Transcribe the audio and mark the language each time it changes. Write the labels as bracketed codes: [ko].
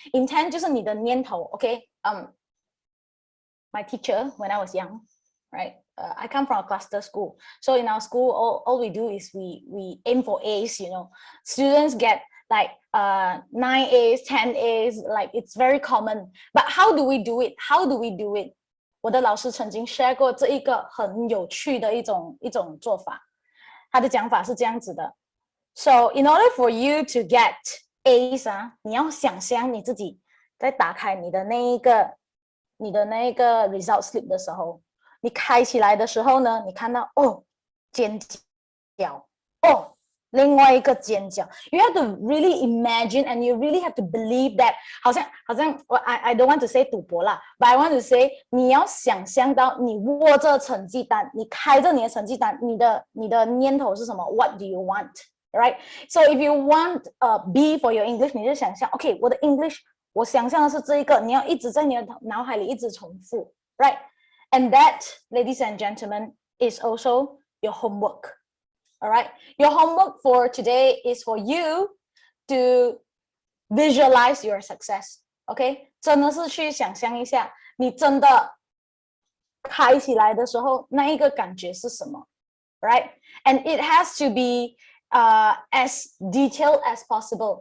[en] Intent [zh] 就是你的念头. [en] Okay, my teacher when I was young, right? I come from a cluster school. So in our school, all we do is we aim for A's, you know. Students get like 9 A's, 10 A's, like it's very common. But how do we do it? How do we do it? [zh] 我的老师曾经 share 过这一个很有趣的一种做法。他的讲法是这样子的。 [en] So in order for you to get A's [zh] 啊，你要想象你自己在打开你的那一个 result slip 的时候，你开起来的时候呢，你看到哦尖角，哦另外一个尖角 ， [en] you have to really imagine and you really have to believe that [zh] 好像 [en] I don't want to say [zh] 赌博啦 ， [en] but I want to say [zh] 你要想象到你握着成绩单，你开着你的成绩单，你的念头是什么 ？ [en] What do you want? Right? So if you want B for your English， [zh] 你就想象 ，OK， 我的 English 我想象的是这一个，你要一直在你的脑海里一直重复 ，right? [en] And that, ladies and gentlemen, is also your homework. All right, your homework for today is for you to visualize your success. [zh] OK， 真的是去想象一下，你真的开起来的时候，那一个感觉是什么 ？Right? [en] And it has to be as detailed as possible.